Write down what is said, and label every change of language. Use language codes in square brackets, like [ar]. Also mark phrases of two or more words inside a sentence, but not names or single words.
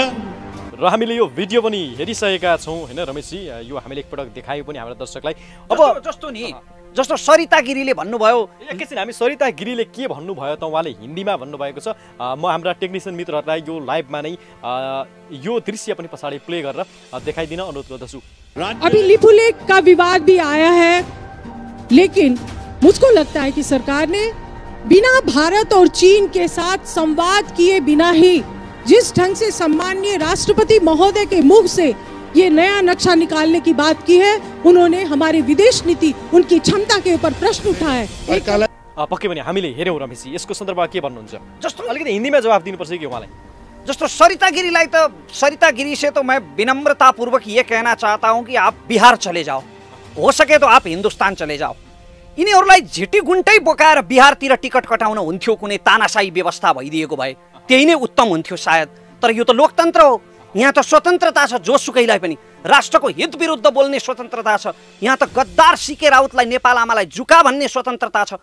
[ne] र हामीले यो भिडियो पनि हेरिसकेका छौँ होइन रमेशजी, यो हामीले एकपटक देखायौँ पनि हाम्रा दर्शकलाई। अब जस्तो सरिता गिरीले भन्नुभयो, एकैछिन हामी सरिता गिरीले के भन्नुभयो त उहाँले हिन्दीमा भन्नुभएको छ। म हाम्रा टेक्निसियन मित्रहरूलाई यो लाइभमा नै यो दृश्य पनि पछाडि प्ले गरेर देखाइदिन अनुरोध गर्दछु। [hi] अभी लिपुलेख का विवाद भी आया है, लेकिन मुझको लगता है कि सरकार ने बिना भारत और चीन के साथ संवाद किए बिना ही जिस ढंग से सम्माननीय राष्ट्रपति महोदय के मुख से ये नया नक्शा निकालने की बात की है, उन्होंने हमारी विदेश नीति, उनकी क्षमता के ऊपर प्रश्न उठाए। [ne] पक्कै पनि हामीले हेऱ्यौँ रमेशजी, यसको सन्दर्भमा के भन्नुहुन्छ? जस्तो अलिकति हिन्दीमा जवाब दिनुपर्छ कि उहाँलाई। जस्तो सरिता गिरीलाई त, [hi] सरिता गिरी से तो मैं विनम्रतापूर्वक ये कहना चाहता हूँ कि आप बिहार चले जाओ, हो सके तो आप हिंदुस्तान चले जाओ। [ne] यिनीहरूलाई झिटी गुन्टै बोकाएर बिहारतिर टिकट कटाउन हुन्थ्यो, कुनै तानाशाही व्यवस्था भइदिएको भए त्यही नै उत्तम हुन्थ्यो सायद। तर यो त लोकतन्त्र हो, यहाँ त स्वतन्त्रता छ, जोसुकैलाई पनि राष्ट्रको हित विरुद्ध बोल्ने स्वतन्त्रता छ। यहाँ त गद्दार सीके राउतलाई नेपाल आमालाई झुका भन्ने स्वतन्त्रता छ।